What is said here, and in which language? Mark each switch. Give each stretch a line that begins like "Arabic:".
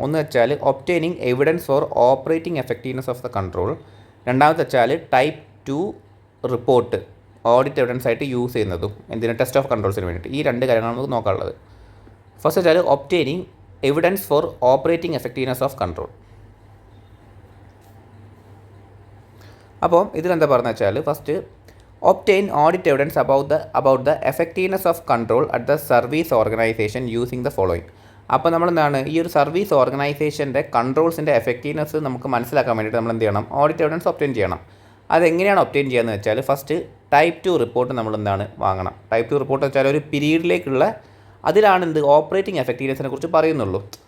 Malayalam: ഒന്ന് വെച്ചാൽ
English: Obtaining evidence for operating effectiveness of the control.
Malayalam: രണ്ടാമത്തെ വെച്ചാൽ ടൈപ്പ് 2 റിപ്പോർട്ട് ഓഡിറ്റ് എവിഡൻസ് ആയിട്ട് യൂസ് ചെയ്യുന്നതും എന്തിനാ, ടെസ്റ്റ് ഓഫ് കൺട്രോൾസിന് വേണ്ടിയിട്ട്. ഈ രണ്ട് കാര്യങ്ങളാണ് നമുക്ക് നോക്കാനുള്ളത്. ഫസ്റ്റ് വെച്ചാൽ
English: Obtaining evidence for operating effectiveness of control.
Malayalam: അപ്പോൾ ഇതിലെന്താ പറഞ്ഞ വെച്ചാൽ,
English: First obtain audit evidence about the effectiveness of control at the service organization using the following.
Malayalam: അപ്പോൾ നമ്മൾ എന്താണ്, ഈ ഒരു സർവീസ് ഓർഗനൈസേഷൻ്റെ കൺട്രോൾസിൻ്റെ എഫക്റ്റീവ്നെസ് നമുക്ക് മനസ്സിലാക്കാൻ വേണ്ടിയിട്ട് നമ്മൾ എന്ത് ചെയ്യണം, ഓഡിറ്റ് എവിഡൻസ് ഒബ്റ്റെയിൻ ചെയ്യണം. അതെങ്ങനെയാണ് ഒബ്റ്റെയിൻ ചെയ്യുകയെന്ന് വെച്ചാൽ, ഫസ്റ്റ് ടൈപ്പ് 2 റിപ്പോർട്ട് നമ്മൾ എന്താണ് വാങ്ങണം. ടൈപ്പ് 2 റിപ്പോർട്ട് വെച്ചാൽ ഒരു പീരീഡിലേക്കുള്ള, അതിലാണ് എന്ത് ഓപ്പറേറ്റിംഗ് എഫക്റ്റീവ്നെസ്സിനെ കുറിച്ച് പറയുന്നുള്ളൂ.